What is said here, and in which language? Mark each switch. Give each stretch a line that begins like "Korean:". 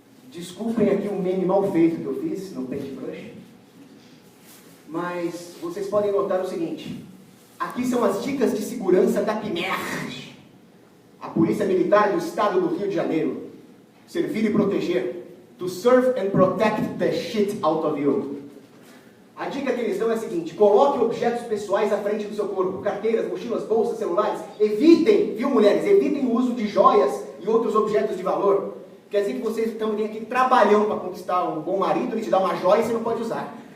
Portuguese: Desculpem aqui um meme mal feito que eu fiz no Paintbrush, mas vocês podem notar o seguinte. Aqui são as dicas de segurança da PMERG, a Polícia Militar do Estado do Rio de Janeiro. Servir e proteger.
English: To serve and protect the shit out of you.
Portuguese: A dica que eles dão é a seguinte: coloque objetos pessoais à frente do seu corpo, carteiras, mochilas, bolsas, celulares. Evitem, viu mulheres, evitem o uso de joias e outros objetos de valor. Quer dizer que vocês estão aqui trabalhando para conquistar um bom marido, ele te dá uma joia e você não pode usar.